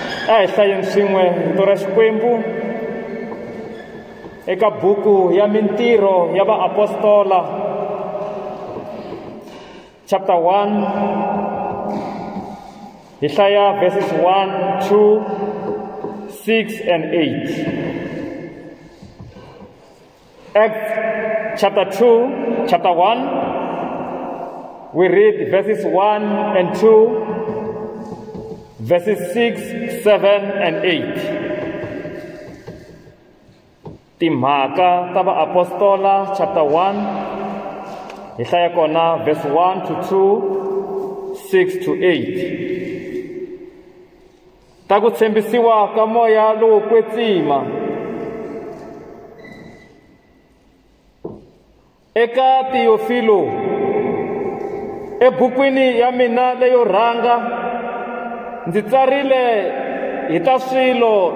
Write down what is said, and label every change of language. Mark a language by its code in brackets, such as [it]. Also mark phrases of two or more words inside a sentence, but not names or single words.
[ts] a hi hlayeni swin'we rito ra Xikwembu eka buku ya mintirho ya vaapostola chapter 1 hi hlaya [en] verses 1, 2, 6 and 8. Acts chapter 2, chapter 1, we read verses 1 and 2, verses 6, 7 and 8. [ts] Timhaka ta vaapostola chapter 1 hi hlaya kona [en] verse 1 to 2, 6 to 8. [ts] Ta ku tshembisiwa ka moya lowo kwetsima. Eka Theophilo, ebukwini ya mina leyo rhanga ndzi tsarile hi ta swilo